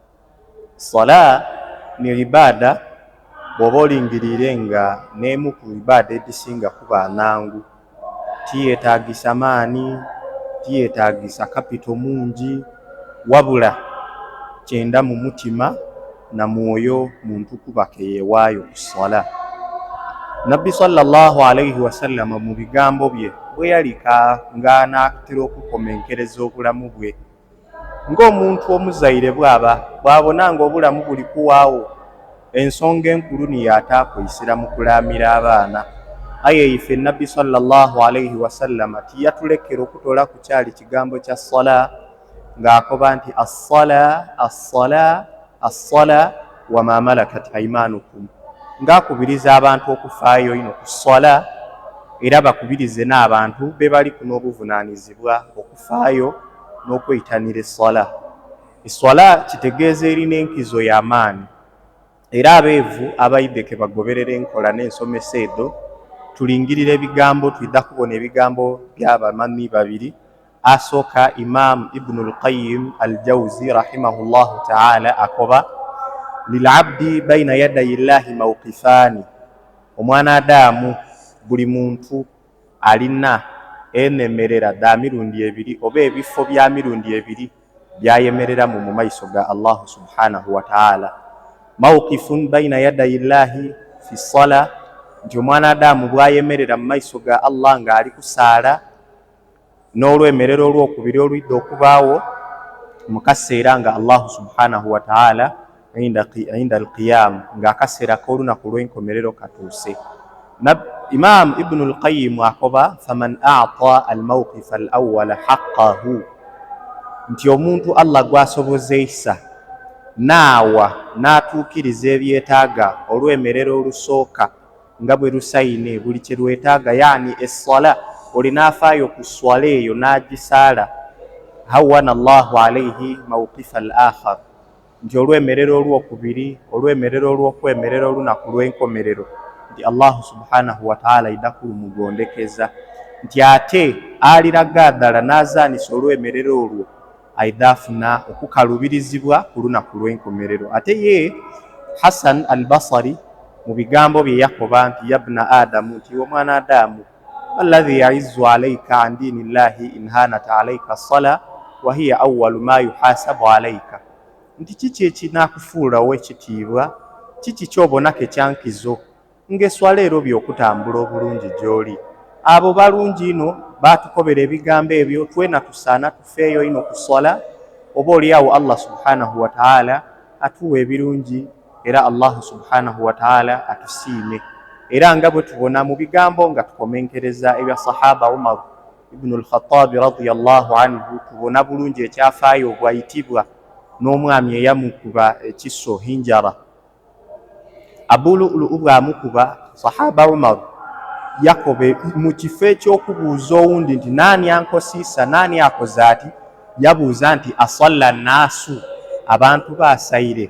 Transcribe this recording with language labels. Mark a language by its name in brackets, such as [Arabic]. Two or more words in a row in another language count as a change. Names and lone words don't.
[Soga] Sala ni ibaada bw'oba olingirire nga n'emu ku ibaada edisinga kuba nangu. Tiyetaagisa maani, tiyetaagisa kapito mungi, wabula kyenda mu mutima na mwoyo muntu kuba keyeewaayo ku sala. Nabbi [Arabic] صلى الله عليه وسلم [Soga] mu bigambo bye bwe yalika ng'anaatera okukomenkereza obulamu bwe, ng'omuntu omuzaire bw'abona ng'obulamu buli kuwaawo, ensonga enkulu niyo ataakwesera mu kulaamira abaana. Aye ife Nabbi [Arabic] صلى الله عليه وسلم [Soga] tiyatulekera okutola ku kyali kigambo kya sala ng'akoba nti [Arabic] الصلاة الصلاة الصلاة وما ملكت أيمانكم, [Soga] ng'akubiriza abantu okufaayo ino ku sala era bakubirize n'abantu be bali kuno obuvunaanyizibwa okufaayo n'okweyitanira essala. Essala kitegeeza erina enkizo y'amaani era abeevu abayidde ke bagoberera enkola n'ensomesa edo tulingirira ebigambo, twidda kubona ebigambo by'abamanyi babiri. Asooka Imam Ibnul Qayyim al-Jawzi [Arabic] رحمه الله تعالى [Soga] akoba [Arabic] للعبد بين يدي الله موقفان, [Soga] omwana Adamu buli muntu alina enemerera dda mirundi ebiri oba ebifo bya mirundi ebiri byayemereramu mu maiso ga Allah [Arabic] سبحانه وتعالى. موقف بين يدي الله في الصلاة, [Soga] nti omwana Adamu bwayemerera mu maiso ga Allah ng'ali kusaala, n'olwemerero olwokubiri olwidde okubaawo mu kaseera nga Allah [Arabic] سبحانه وتعالى عند القيام, [Soga] ng'akaseera k'olunaku lw'enkomerero katuuse. Imam Ibnul Qayyim akoba [Arabic] فمن أعطى الموقف الأول حقه, [Soga] nti omuntu Allah gwasobozeisa naawa n'atuukiriza ebyetaaga olwemerero olusooka nga bwe lusayine buli kye lwetaaga, yaani essala olinaafaayo ku swala eyo n'agisaala, [Arabic] هون الله عليه الموقف الآخر, [Soga] nti olwemerero olwokubiri, olwemerero olw'okwemerera olunaku lw'enkomerero, nti Allah [Arabic] سبحانه وتعالى [Soga] idda kulumugondekeza, nti ate aliraga ddala n'azaanisa olwemerero olwo aidda afuna okukalubirizibwa ku lunaku lw'enkomerero. Ate ye Hasan al-Basri mu bigambo bye yakoba nti [Arabic] يا ابن آدم, [Soga] nti omwana Adamu, [Arabic] الذي يعز عليك عن دين الله إن هانت عليك الصلاة وهي أول ما يحاسب عليك, [Soga] nti kiki ekinaakufuula ow'ekitiibwa, kiki ky'obonako ekyankizo ng'eswala ero by'okutambula obulungi gy'oli. Abo balungi ino baatukobera ebigambo ebyo, twena tusaana tufeeyo ino ku swala, oba oliawo Allah [Arabic] سبحانه وتعالى [Soga] atuwa ebirungi era Allah [Arabic] سبحانه وتعالى [Soga] atusiime. Era nga bwe tubona mu bigambo nga tukomenkereza ebya sahaba Umar ibn al-Khattab [Arabic] رضي الله عنه, [Soga] tubona bulungi ekyafaayo bwayitibwa n'omwami eyamukuba ekiso hinjara. Abu Lu'lu' bwamukuba sahaba Umar yakobe mu kifo ekyokubuuza owundi nti naani ankosiisa, naani akoze ati, yabuuza nti [Arabic] أصلى الناس, [Soga] abantu baasayire.